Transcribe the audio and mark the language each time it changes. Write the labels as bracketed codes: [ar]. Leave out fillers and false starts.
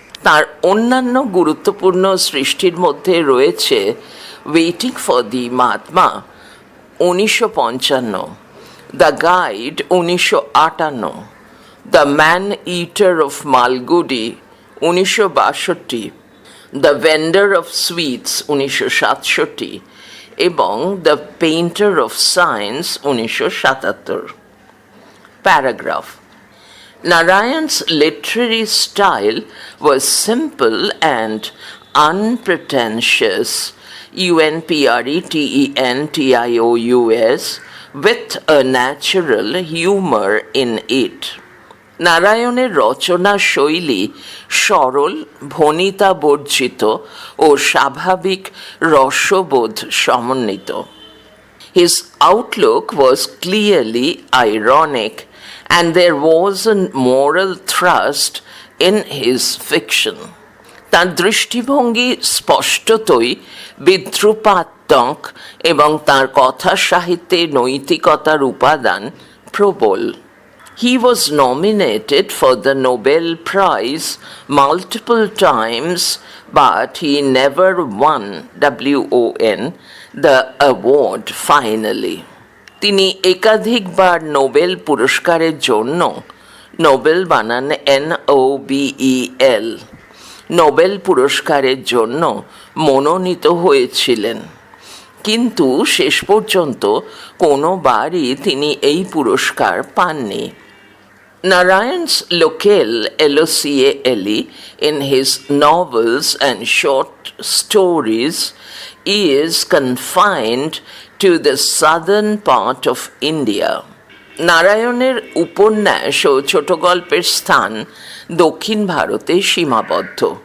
[bn] তার অন্যান্য গুরুত্বপূর্ণ সৃষ্টির মধ্যে রয়েছে waiting for the Mahatma 1955, the guide 1958, the man eater of Malgudi 1962, the vendor of sweets 1967 এবং the painter of science 1977। Paragraph. [en] Narayan's literary style was simple and unpretentious, unpretentious, with a natural humor in it. [bn] নারায়ণের রচনা শৈলী সরল, ভণিতা বর্জিত ও স্বাভাবিক রসবোধ সমন্বিত। [en] His outlook was clearly ironic, and there was a moral thrust in his fiction. [bn] তার দৃষ্টিভঙ্গি স্পষ্টতই বিদ্রূপাত্মক এবং তার কথা সাহিত্যে নৈতিকতার উপাদান প্রবল। [en] He was nominated for the Nobel Prize multiple times, but he never won, WON, the award finally. [bn] তিনি একাধিকবার নোবেল পুরস্কারের জন্য, নোবেল বানান NOBEL, নোবেল পুরস্কারের জন্য মনোনীত হয়েছিলেন, কিন্তু শেষ পর্যন্ত কোনোবারই তিনি এই পুরস্কার পাননি। [en] Narayan's locale, LOCALE, in his novels and short stories is confined to the southern part of India. [bn] নারায়ণের উপন্যাস ও ছোট গল্পের স্থান দক্ষিণ ভারতে সীমাবদ্ধ।